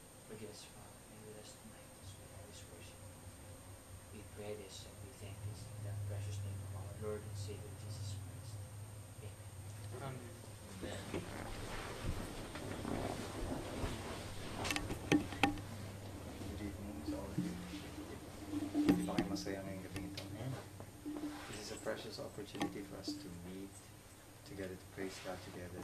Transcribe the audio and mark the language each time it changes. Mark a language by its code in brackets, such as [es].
[en] Forgive us, Father, and with us tonight as we have this worship. We pray this and we thank this in the precious name of our Lord and Savior Jesus Christ. Amen. Amen. Good evening to all of you. [tl] Hindi ba kayo masaya ngayong gabi ito? [en] This is a precious opportunity for us to meet together, to praise God together.